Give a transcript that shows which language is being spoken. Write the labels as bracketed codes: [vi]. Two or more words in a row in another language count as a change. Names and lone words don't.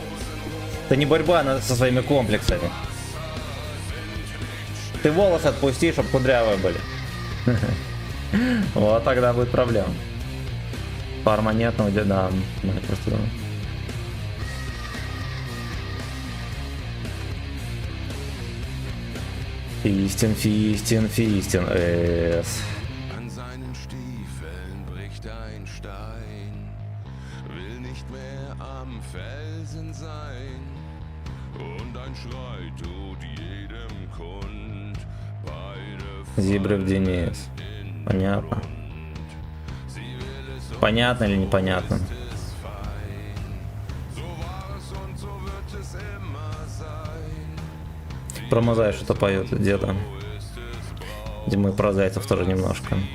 [ru] Это не борьба со своими комплексами. Ты волосы отпусти, чтобы кудрявые были. Вот тогда будет проблема. Фарма нет, но где, да, просто... Фистин. [de] An seinen Stiefeln bricht ein Stein, will nicht mehr am Felsen sein. Und ein Schrei tut jedem kund, beide [ru] Зибров Денис. Понятно. Понятно или непонятно? Про Мазай что-то поет где-то. Где мы про зайцев тоже немножко.